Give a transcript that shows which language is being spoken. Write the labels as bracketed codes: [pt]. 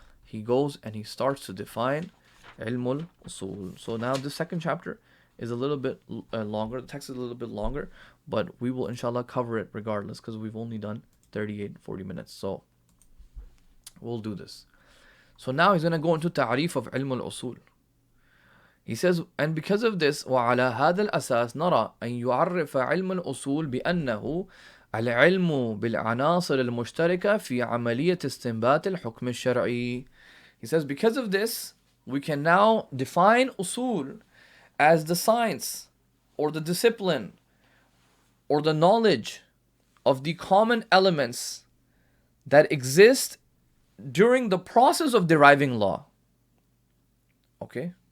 [en] He goes and he starts to define ilm al-usul. So now the second chapter is a little bit longer. The text is a little bit longer, but we will inshallah cover it regardless because we've only done 40 minutes. So we'll do this. So now he's going to go into ta'rif of ilm al-usul. He says, and because of this, [ar] وعلى هذا الأساس نرى أن يعرف علم الأصول بأنه العلم بالعناصر المشتركة في عملية استنباط الحكم الشرعي. [en] He says, because of this, we can now define usul as the science or the discipline or the knowledge of the common elements that exist during the process of deriving law. Okay?